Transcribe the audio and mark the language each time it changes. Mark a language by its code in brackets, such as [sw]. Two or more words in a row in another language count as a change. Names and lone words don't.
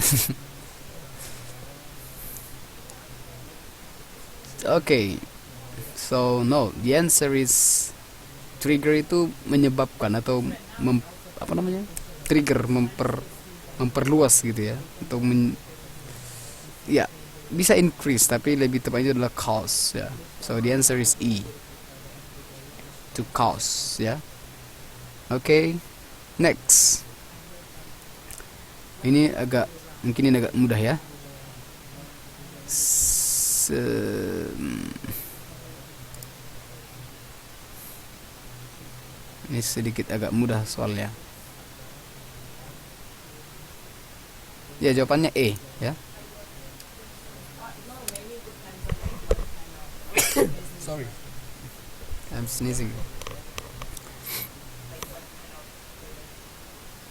[id] Oke. [en] So no, the answer is trigger [id] itu menyebabkan atau apa namanya? Trigger memperluas gitu ya. Atau ya, bisa increase tapi lebih tepatnya adalah cause ya. [en] So the answer is E. To cause ya. [id] Oke. Next. Ini mungkin ini agak mudah ya. Ini sedikit agak mudah soalnya. Ya, jawabannya E ya. [en] Sorry, I'm sneezing.